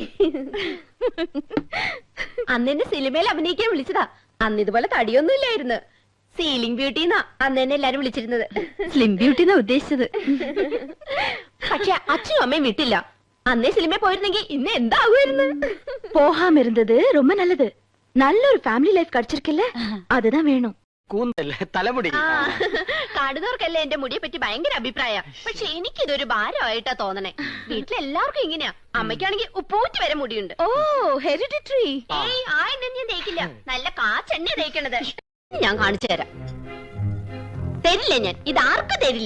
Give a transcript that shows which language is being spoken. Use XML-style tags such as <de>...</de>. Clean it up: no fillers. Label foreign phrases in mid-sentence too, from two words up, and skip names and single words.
<ml>അന്ന് എന്നെ സിനിമയിൽ അഭിനയിക്കാൻ വിളിച്ചതാ. അന്ന് ഇതുപോലെ തടിയൊന്നും ഇല്ലായിരുന്നു.</ml> <en>ceiling beauty</en> <ml>എന്നാ അന്ന് എന്നെ എല്ലാരും വിളിച്ചിരുന്നത്.</ml> <en>slim beauty</en> <ml>എന്നാ ഉദ്ദേശിച്ചത്. പക്ഷെ അച്ഛനും അമ്മയും വിട്ടില്ല. അന്നേ സിനിമയിൽ പോയിരുന്നെങ്കിൽ ഇന്ന് എന്താകുമായിരുന്നു?</ml> <ta>போகாம இருந்தது ரொம்ப நல்லது. நல்ல ஒரு</ta> <en>family life</en> <ta>கிடைச்சிருக்குல்ல, அதுதான் வேணும்.</ta> <ml>തലമുടി കാണുന്നവർക്കല്ലേ എന്റെ മുടിയെ പറ്റി ഭയങ്കര അഭിപ്രായ. പക്ഷെ എനിക്കിതൊരു ഭാരമായിട്ടാ തോന്നണേ. വീട്ടിലെല്ലാവർക്കും ഇങ്ങനെയാ. അമ്മയ്ക്കാണെങ്കിൽ ഉപ്പൂറ്റി വരെ മുടിയുണ്ട്. ഓ ഹെറിഡിറ്ററി. ഏയ് ആ എണ്ണ ഞാൻ തേക്കില്ല. നല്ല കാച്ചെണ്ണ തേക്കണത്. ഞാൻ കാണിച്ചു തരാം. തരില്ല ഞാൻ. ഇതാർക്കും തരില്ല.</ml>